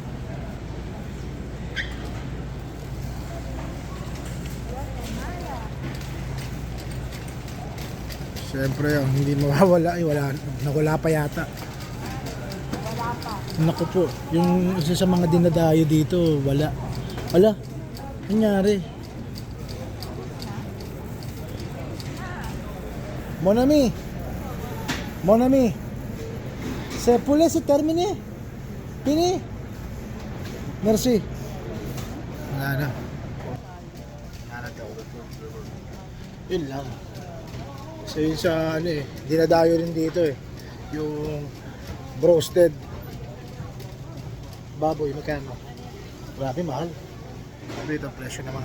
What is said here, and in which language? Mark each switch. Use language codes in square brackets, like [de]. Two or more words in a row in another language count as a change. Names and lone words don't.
[tl] Siyempre, ang hindi mawawala ay nawala pa yata. Wala pa. Naku po, yung isa sa mga dinadayo dito, wala. Wala. Nangyari. [fr] Mon ami. Mon ami. C'est poulet, c'est terminé. Fini. Merci. [tl] Wala na. Wala na daw. Yun lang. So yun sa ano eh, dinadayo rin dito eh. Yung roasted baboy, magkano? Grabe, mahal. Grabe ito, presyo ng mga...